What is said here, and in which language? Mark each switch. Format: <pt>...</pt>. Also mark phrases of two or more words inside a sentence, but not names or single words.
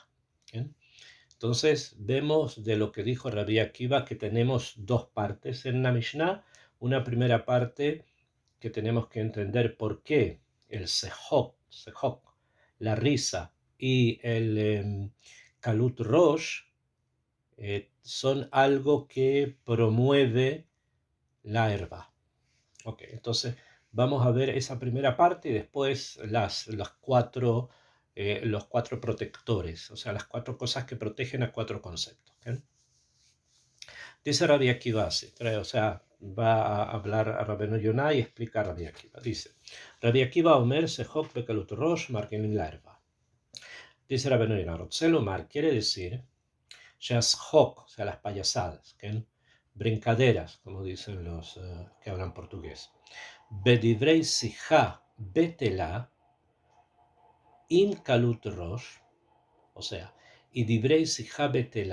<es>¿Bien? Entonces, vemos de lo que dijo Rabbi Akiva que tenemos dos partes en la Mishnah. Una primera parte que tenemos que entender por qué el sehok, la risa, y el</es> <he>קלות ראש</he> <es>son algo que promueve la herba. Ok, entonces vamos a ver esa primera parte y después los cuatro protectores, o sea, las cuatro cosas que protegen a cuatro conceptos. ¿Okay? Dice Rabbi Akiva así, o sea, va a hablar a Rabbeinu Yonah y explica a Rabbi Akiva.</es> <he>Dice, רבי עקיבא אומר שחוק וקלות ראש מרגילים לערוה.</he> <es>Dice Rabbeinu Yonah, Rotzelomar quiere decir Shashok, o sea, las payasadas, ¿okay? Brincaderas, como dicen los que hablan portugués.</es> <he>בדברי שיחה בטלה עם קלות ראש,</he> <es>o sea, y</es> <he>דברי שיחה בטלה.</he>